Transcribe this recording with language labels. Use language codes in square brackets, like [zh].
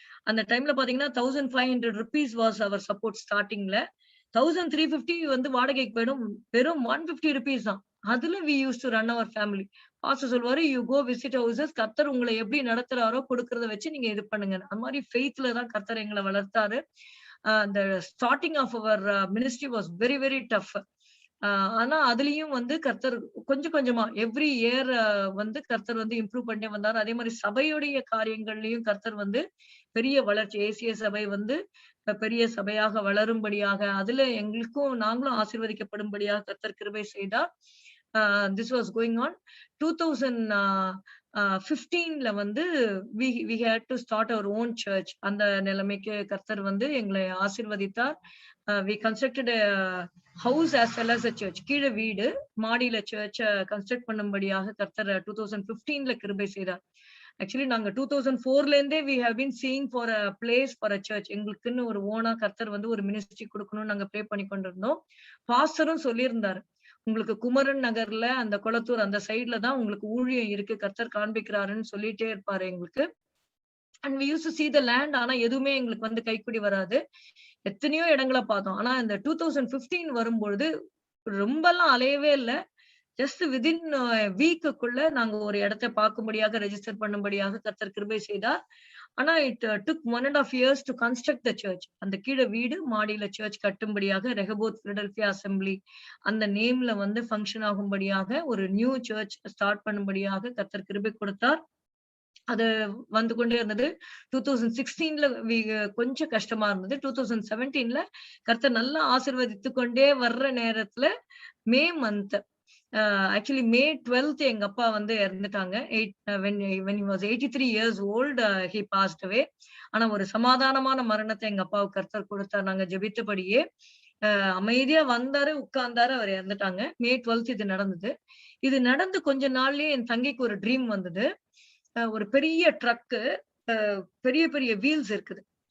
[ta] அந்த டைம்ல பாத்தீங்கன்னா [en] ₹1500 was our support ஸ்டார்ட்டிங்ல. [ta] 1350 வந்து வாடகைக்கு போயிடும். வெறும் ₹150 தான். [en] அதுல we used to run our family. [ta] Pastor சொல்லுவாரு, [en] "You go visit houses. [ta] கர்த்தர் உங்கள எப்படி நடத்துறாரோ குடுக்கறத வச்சு நீங்க இது பண்ணுங்க." அந்த மாரி ஃபெய்த்ல தான் கர்த்தர் எங்கள வளர்த்தாரு. [en] the starting of our ministry was very very tough. [ta] ஆனா அதுலயும் வந்து கர்த்தர் கொஞ்சம் கொஞ்சமா எவ்ரி இயர் வந்து கர்த்தர் வந்து இம்ப்ரூவ் பண்ணிட்டே வந்தாரு. அதே மாரி சபையுடைய காரியங்கள்லயும் கர்த்தர் வந்து பெரிய வளர்ச்சி ஏசிய சபை வந்து பெரிய சபையாக வளரும்படியாக அதுல எங்களுக்கும் நாங்களும் ஆசீர்வதிக்கப்படும்படியாக கர்த்தர் கிருபை செய்தார். [en] this was going on [ta] 2015ல வந்து [en] we had to start our own church. [ta] அந்த நிலைமைக்கு கர்த்தர் வந்து எங்களை ஆசீர்வதித்தார். [en] we constructed a house as well as a church. [ta] கீழ வீடு, மாடியில சர்ச்ச கன்ஸ்ட்ரக்ட் பண்ணும்படியாக கர்த்தர் 2015ல கிருபை செய்தார். [en] actually [ta] நாங்க 2004ல இருந்தே [en] we have been seeing for a place for a church. [ta] எங்களுக்குன்னு ஒரு ஓனா கர்த்தர் வந்து ஒரு மினிஸ்ட்ரி குடுக்கணும்னு நாங்க ப்ரே பண்ணி கொண்டிருந்தோம். பாஸ்டரும் சொல்லியிருந்தாரு. உங்களுக்கு குமரன் நகர்ல அந்த கொளத்தூர் அந்த சைடுல தான் உங்களுக்கு ஊழியம் இருக்கு. கர்த்தர் காண்பிக்கிறாருன்னு சொல்லிட்டே இருப்பாரு எங்களுக்கு. [en] And we used to see the land. [ta] ஆனா எதுவுமே எங்களுக்கு வந்து கைக்கூடி வராது. எத்தனையோ இடங்கள பார்த்தோம். ஆனா இந்த 2015 வரும்பொழுது ரொம்பலாம் அலையவே இல்ல. [en] just within [ta] வீக்குக்குள்ள நாங்க ஒரு இடத்த பார்க்கும்படியாக ரெஜிஸ்டர் பண்ணும்படியாக கர்த்தர் கிருபை செய்தார். ஆனா [en] It took 1.5 years to construct the church. [ta] அந்த கீழ வீடு, மாடியில சர்ச் கட்டும்படியாக ரெஹோபோத் பிலடெல்பியா அசெம்பிளி அந்த நேம்ல வந்து ஃபங்க்ஷன் ஆகும்படியாக ஒரு நியூ சர்ச் ஸ்டார்ட் பண்ணும்படியாக கர்த்தர் கிருபை கொடுத்தார். அது வந்து கொண்டே இருந்தது. 2016ல கொஞ்சம் கஷ்டமா இருந்தது. 2017ல கர்த்தர் நல்லா ஆசீர்வதித்து கொண்டே வர்ற நேரத்துல May month actually May 12th எங்க அப்பா வந்து இறந்துட்டாங்க. [en] when he was 83 years old he passed away. [ta] ஆனா ஒரு சமாதானமான மரணத்தை எங்க அப்பாவுக்கு கர்த்தர் கொடுத்தார். நாங்க ஜெபித்தபடியே அமைதியா வந்தாரு, உட்கார்ந்தாரு, அவர் இறந்துட்டாங்க. May 12th இது நடந்தது. இது நடந்து கொஞ்ச நாள்லயே என் தங்கைக்கு ஒரு ட்ரீம் வந்தது. ஒரு பெரிய ட்ரக்கு, பெரிய பெரிய வீல்ஸ் இருக்குது.